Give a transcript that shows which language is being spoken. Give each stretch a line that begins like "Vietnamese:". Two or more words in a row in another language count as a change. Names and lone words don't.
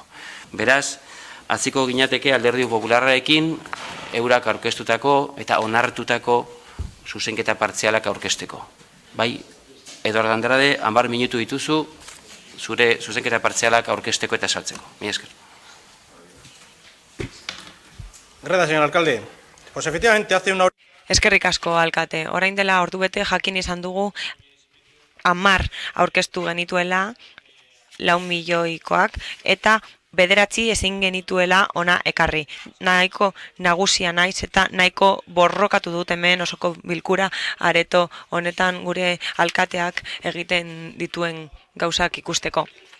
Basque: Beraz, hasiko ginateke Alderdi Popularrarekin eurak aurkeztutako eta onartutako zuzenketa partzialak aurkezteko. Bai, Eduardo Andrade, 10 minutu dituzu zure zuzenketa partzialak aurkezteko eta saltzeko. Mila esker.
Spanish: Gracias, señor alcalde. Pues efectivamente hace una hora...
Basque: Eskerrik asko, alkate. Orain dela ordubete jakin izan dugu 10 aurkeztu genituela 4 milioikoak eta 9 ezin genituela ona ekarri. Nahiko nagusia naiz eta nahiko borrokatu dut hemen osoko bilkura areto honetan gure alkateak egiten dituen gauzak ikusteko.